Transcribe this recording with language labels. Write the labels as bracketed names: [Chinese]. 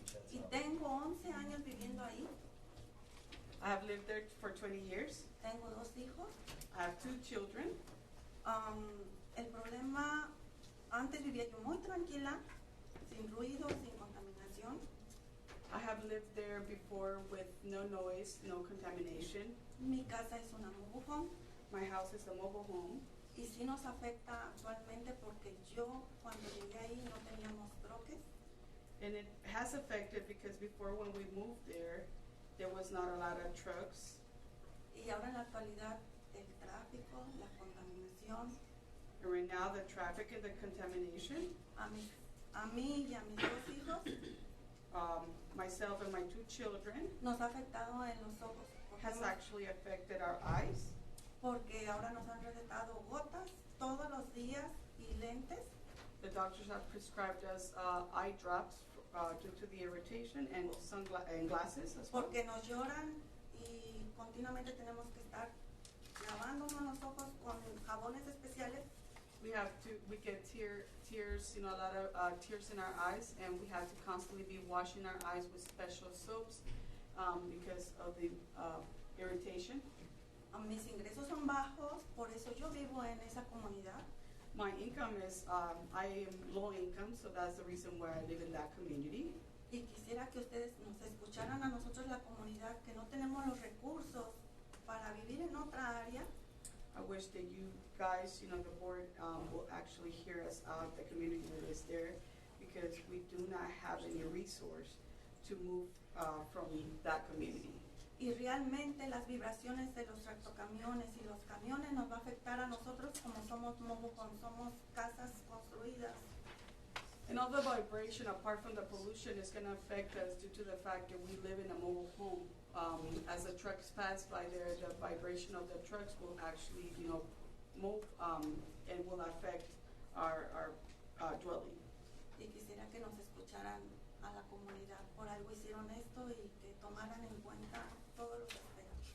[Spanish] Y tengo 11 años viviendo ahí. [English] I have lived there for 20 years. [Spanish] Tengo 2 hijos. [English] I have 2 children. [Spanish] El problema, antes vivía yo muy tranquila, sin ruido, sin contaminación. [English] I have lived there before with no noise, no contamination. [Spanish] Mi casa es una mobile home. [English] My house is a mobile home. [Spanish] Y sí nos afecta actualmente porque yo cuando llegué ahí no teníamos troques. [English] And it has affected because before when we moved there was not a lot of trucks. [Spanish] Y ahora en la actualidad el tráfico, la contaminación. [English] And right now the traffic and the contamination. [Spanish] A mí y a mis 2 hijos. [English] Myself and my 2 children. [Spanish] Nos ha afectado en los ojos. [English] Has actually affected our eyes. [Spanish] Porque ahora nos han recetado gotas todos los días y lentes. [English] The doctors have prescribed us eye drops due to the irritation and glasses as well. [Spanish] Porque nos lloran y continuamente tenemos que estar lavándonos los ojos con jabones especiales. [English] We get tears, a lot of tears in our eyes, and we have to constantly be washing our eyes with special soaps because of the irritation. [Spanish] Mis ingresos son bajos, por eso yo vivo en esa comunidad. [English] My income is, I am low income, so that's the reason why I live in that community. [Spanish] Y quisiera que ustedes nos escucharan a nosotros la comunidad, que no tenemos los recursos para vivir en otra área. [English] I wish that you guys, the board will actually hear us out, the community that is there, because we do not have any resource to move from that community. [Spanish] Y realmente las vibraciones de los tractocamiones y los camiones nos va a afectar a nosotros como somos mobile homes, somos casas construidas. [English] And all the vibration, apart from the pollution, is going to affect us due to the fact that we live in a mobile home. As the trucks pass by there, the vibration of the trucks will actually, move and will affect our dwelling. [Spanish] Y quisiera que nos escucharan a la comunidad. Por algo hicieron esto y que tomaran en cuenta todos los aspectos.